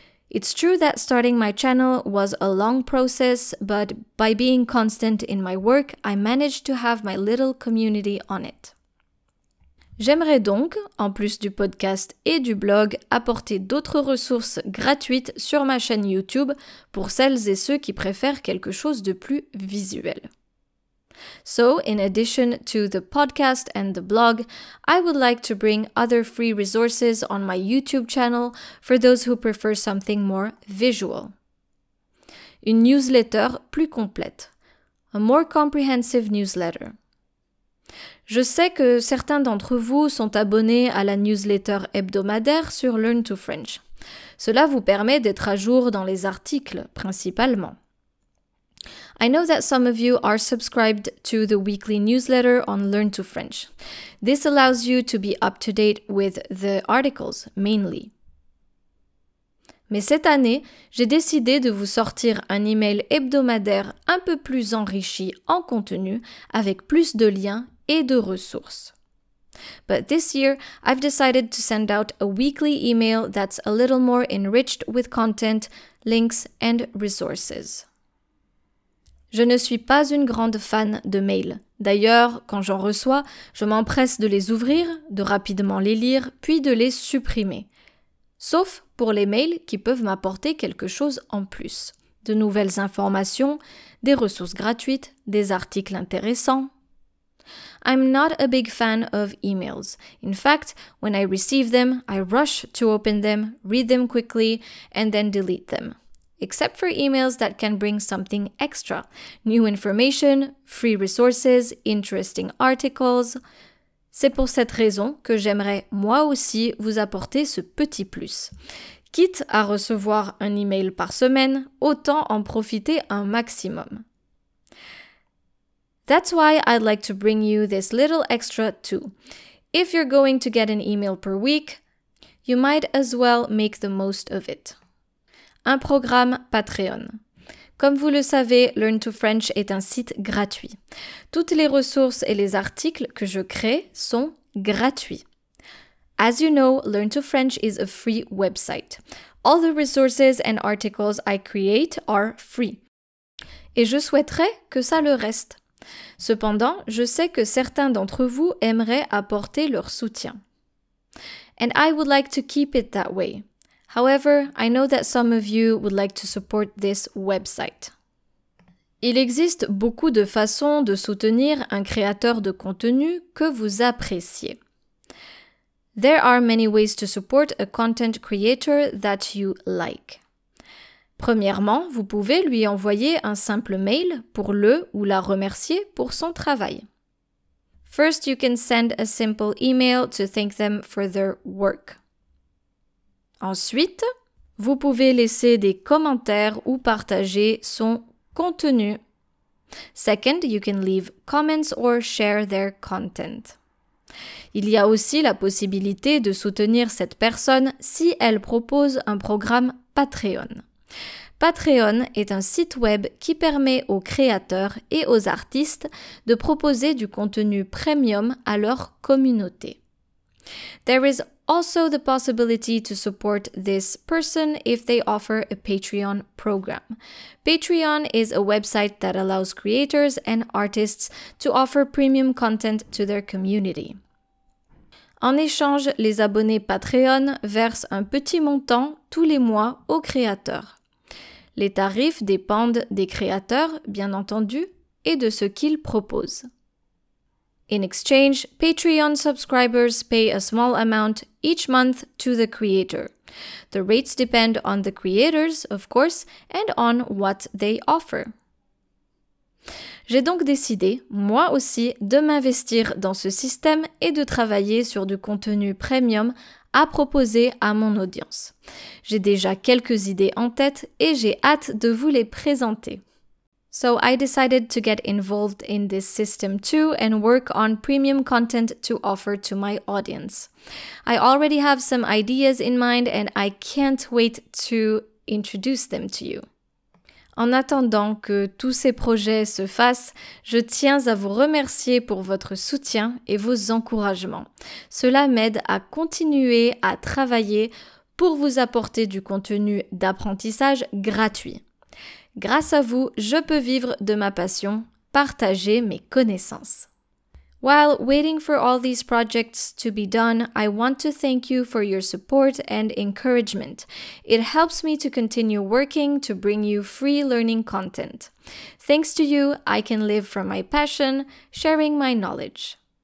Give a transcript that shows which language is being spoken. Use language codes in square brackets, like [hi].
[en] It's true that starting my channel was a long process, but by being constant in my work, I managed to have my little community on it. [fr] J'aimerais donc, en plus du podcast et du blog, apporter d'autres ressources gratuites sur ma chaîne YouTube pour celles et ceux qui préfèrent quelque chose de plus visuel. [en] So, in addition to the podcast and the blog, I would like to bring other free resources on my YouTube channel for those who prefer something more visual. [fr] Une newsletter plus complète. [en] A more comprehensive newsletter. [fr] Je sais que certains d'entre vous sont abonnés à la newsletter hebdomadaire sur Learn to French. Cela vous permet d'être à jour dans les articles, principalement. [en] I know that some of you are subscribed to the weekly newsletter on Learn to French. This allows you to be up to date with the articles, mainly. [fr] Mais cette année, j'ai décidé de vous sortir un email hebdomadaire un peu plus enrichi en contenu, avec plus de liens et de ressources. [en] But this year, I've decided to send out a weekly email that's a little more enriched with content, links and resources. [fr] Je ne suis pas une grande fan de mails. D'ailleurs, quand j'en reçois, je m'empresse de les ouvrir, de rapidement les lire, puis de les supprimer. Sauf pour les mails qui peuvent m'apporter quelque chose en plus. De nouvelles informations, des ressources gratuites, des articles intéressants. [en] I'm not a big fan of emails. In fact, when I receive them, I rush to open them, read them quickly, and then delete them. Except for emails that can bring something extra. New information, free resources, interesting articles. [fr] C'est pour cette raison que j'aimerais moi aussi vous apporter ce petit plus. Quitte à recevoir un email par semaine, autant en profiter un maximum. [en] That's why I'd like to bring you this little extra too. If you're going to get an email per week, you might as well make the most of it. [fr] Un programme Patreon. Comme vous le savez, Learn to French est un site gratuit. Toutes les ressources et les articles que je crée sont gratuits. [en] As you know, Learn to French is a free website. All the resources and articles I create are free. [fr] Et je souhaiterais que ça le reste. Cependant, je sais que certains d'entre vous aimeraient apporter leur soutien. [en] And I would like to keep it that way. However, I know that some of you would like to support this website. [fr] Il existe beaucoup de façons de soutenir un créateur de contenu que vous appréciez. [en] There are many ways to support a content creator that you like. [fr] Premièrement, vous pouvez lui envoyer un simple mail pour le ou la remercier pour son travail. [en] First, you can send a simple email to thank them for their work. [fr] Ensuite, vous pouvez laisser des commentaires ou partager son contenu. [en] Second, you can leave comments or share their content. [fr] Il y a aussi la possibilité de soutenir cette personne si elle propose un programme Patreon. Patreon est un site web qui permet aux créateurs et aux artistes de proposer du contenu premium à leur communauté. [en] There is also the possibility to support this person if they offer a Patreon program. Patreon is a website that allows creators and artists to offer premium content to their community. [fr] En échange, les abonnés Patreon versent un petit montant tous les mois aux créateurs. Les tarifs dépendent des créateurs, bien entendu, et de ce qu'ils proposent. [en] In exchange, Patreon subscribers pay a small amount each month to the creator. The rates depend on the creators, of course, and on what they offer. [fr] J'ai donc décidé, moi aussi, de m'investir dans ce système et de travailler sur du contenu premium à proposer à mon audience. J'ai déjà quelques idées en tête et j'ai hâte de vous les présenter. [en] So I decided to get involved in this system too and work on premium content to offer to my audience. I already have some ideas in mind and I can't wait to introduce them to you. [fr] En attendant que tous ces projets se fassent, je tiens à vous remercier pour votre soutien et vos encouragements. Cela m'aide à continuer à travailler pour vous apporter du contenu d'apprentissage gratuit. Grâce à vous, je peux vivre de ma passion, partager mes connaissances. [en] While waiting for all these projects to be done, I want to thank you for your support and encouragement. It helps me to continue working to bring you free learning content. Thanks to you, I can live from my passion, sharing my knowledge.